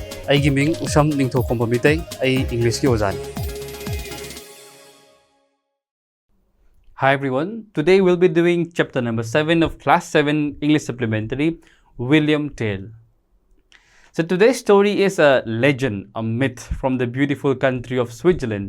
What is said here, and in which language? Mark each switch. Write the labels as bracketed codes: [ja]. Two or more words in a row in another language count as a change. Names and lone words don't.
[mni] ꯑꯩꯒꯤ ꯃꯤꯡ ꯎꯁꯝ ꯅꯤꯡꯊꯧꯈꯣꯝꯕ ꯃꯤꯇꯩ ꯑꯩ ꯏꯪꯂꯤꯁꯀꯤ ꯑꯣꯖꯥꯅꯤ. [en] Hi everyone, today we'll be doing chapter number 7 of class 7 English Supplementary, William Tell. So today's story is a legend, a myth from the beautiful country of Switzerland.